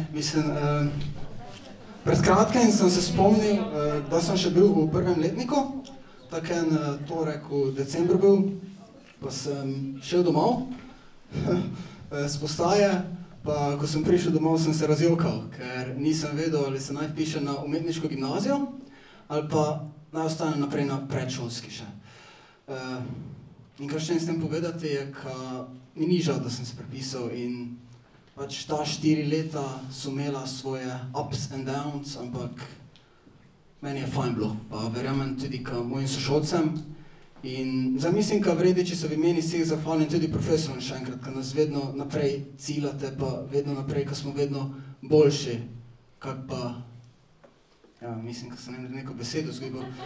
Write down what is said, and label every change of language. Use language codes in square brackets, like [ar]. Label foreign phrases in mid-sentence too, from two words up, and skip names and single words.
[sl] Mislim, pred kratkim sem se spomnil, da sem še bil v prvem letniku, tako en torek v decembru bil, pa sem šel domov s postaje, pa ko sem prišel domov, sem se razjokal, ker nisem vedel, ali se naj vpišem na umetniško gimnazijo, ali pa naj ostanem naprej na predšolski še. In kar še s tem povedati je, mi ni žal, da sem se prepisal in pač ta 4 leta so imela svoje [en] ups and downs, [sl] ampak meni je fajn bilo, pa verjamem tudi k mojim sošolcem. In zdaj mislim, ka vredi, če se v imeni vseh zahvalim tudi profesorom še enkrat, ka nas vedno naprej ciljate, pa vedno naprej, ka smo vedno boljši, kak pa, ja, mislim, ka sem neko besedo zgubil.